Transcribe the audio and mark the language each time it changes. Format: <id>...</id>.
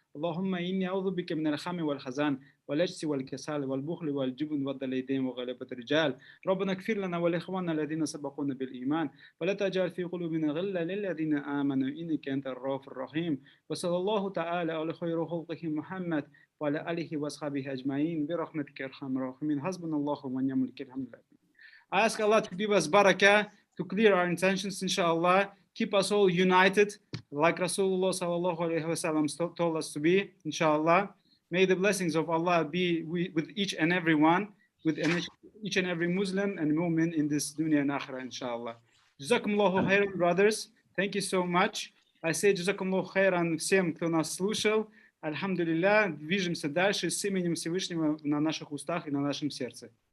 <ar>اللهم اني اعوذ بك من الخم والحزن والعجز والكسل والبخل والجبن والضلال وغلبة الرجال. ربنا اغفر لنا ولاخواننا الذين سبقونا بالايمان ولا تجعل في قلوبنا غلا للذين امنوا انك انت الرؤوف الرحيم. وصلى الله تعالى على خير خلقه محمد وعلى آله وصحبه أجمعين برحمتك يا أرحم الراحمين. حسبنا الله ونعم الوكيل.</ar> <en>I ask Allah to give us barakah, to clear our intentions, inshallah, keep us all united, like Rasulullah sallallahu alaihi wasallam told us to be, inshallah. May the blessings of Allah be with each and every one, with each and every Muslim and mu'min in this dunya and akhirah, inshallah. Jazakumullahu khairan, brothers. Thank you so much. I say Jazakumullahu khairan</en> <ru>всем, кто нас слушал. Альхамдулилля, движемся дальше с именем Всевышнего на наших устах и на нашем сердце.</ru>